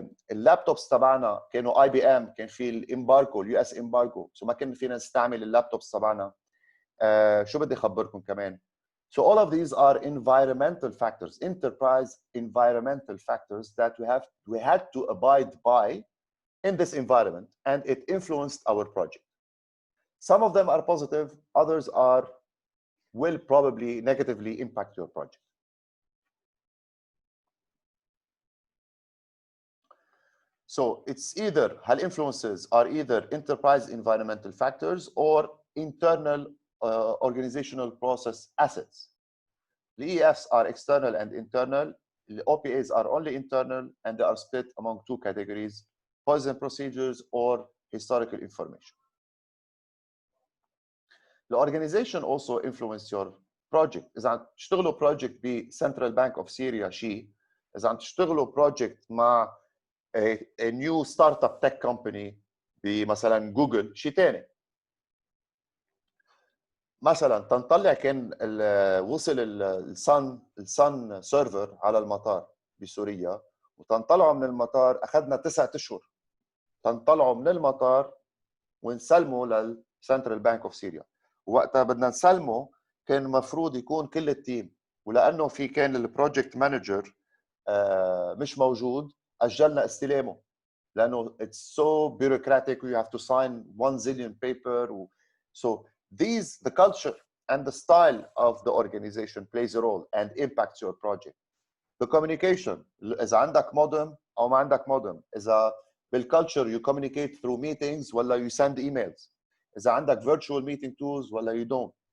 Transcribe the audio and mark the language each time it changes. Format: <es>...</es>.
<ar>اللابتوبس تبعنا كانوا IBM، كان في الامباركو US امباركو، سو ما كنا فينا نستعمل اللابتوبس تبعنا. شو بدي اخبركم كمان.</ar> <en>So all of these are environmental factors, enterprise environmental factors that we had to abide by in this environment, and it influenced our project. Some of them are positive, others will probably negatively impact your project. So it's either influences are either enterprise environmental factors or internal organizational process assets. The EFs are external and internal. The OPAs are only internal, and they are split among two categories: policies and procedures or historical information. The organization also influence your project.</en> <ar>إذا عم تشتغلوا project ب Central Bank of Syria شيء، إذا عم تشتغلوا project مع</ar> <en>a new startup tech company</en> <ar>بمثلا جوجل شيء ثاني. مثلا تنطلع كان وصل السن سيرفر على المطار بسوريا، وتنطلعوا من المطار اخذنا 9 اشهر تنطلعوا من المطار ونسلموا للسنترال بانك اوف سوريا. وقتها بدنا نسلمه كان المفروض يكون كل التيم، ولانه في كان البروجكت مانجر مش موجود اجلنا استلامه لانه</ar> <en>it's so bureaucratic. You have to sign 1 zillion paper. So the culture and the style of the organization plays a role and impacts your project. The communication,</en> <ar>إذا عندك</ar> <en>modem</en> <ar>أو ما عندك</ar> <en>modem، إذا بالculture you communicate through meetings</en> <ar>ولا</ar> <en>you send emails، إذا عندك virtual meeting tools ولا you don't.</en>